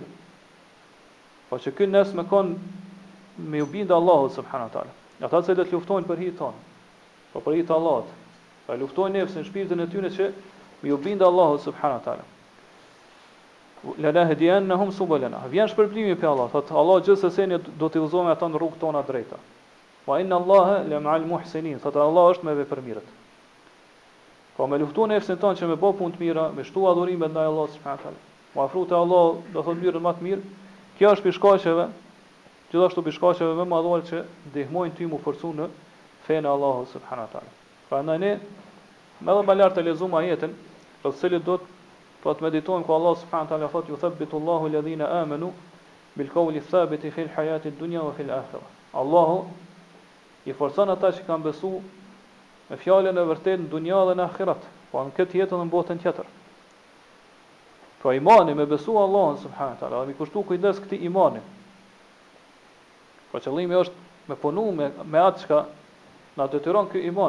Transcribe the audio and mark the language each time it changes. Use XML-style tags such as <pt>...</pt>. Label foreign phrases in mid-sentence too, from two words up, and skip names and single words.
<sq>Po që ky nefs më kanë me u bind Allahu</sq> <ar>سبحانه وتعالى.</ar> <sq>Ata që luftojnë për hir tonë. Po për hir të Allahut. Pa luftojnë nefsin, shpirtin e tyre që me u bind Allahu</sq> <ar>سبحانه وتعالى. لنهدينهم سبلنا.</ar> <sq>Vjen shpërblimi pe Allah, thot Allah gjithsesi ne do t'i udhëzojmë ata në rrugën tona drejta.</sq> <ar>وإن الله لمع المحسنين.</ar> <sq>Thot Allah është me vepërmirët. Po me luftu nefsin tonë që me bë punë të mira, me shtu adhurime ndaj Allahut</sq> <ar>سبحانه وتعالى.</ar> <sq>Mo afru te Allah, do thot mirën më të mirë. Kjo është shkaqeve, gjithashtu shkaqeve më madhore që ndihmojnë ty mu forcu në fenë e Allahut</sq> <ar>سبحانه وتعالى.</ar> <sq>Prandaj ne më lart të lexojmë ajetin, për të cilin do po të meditojmë ku Allah</sq> <ar>سبحانه وتعالى</ar> <sq>thotë</sq> <ar>يثبت الله الذين آمنوا بالقول الثابت في الحياة الدنيا وفي الآخرة.</ar> <sq>Allahu i forcon ata që kanë besu me fjalën e vërtetë në dunja dhe në ahiret, po në këtë jetë dhe në botën tjetër. Pra imani me besu Allahun</sq> <ar>سبحانه وتعالى,</ar> <sq>dhe mi kushtu kujdes këtij imani. Pra qëllimi është me punu me atë çka na detyron ky iman.</sq>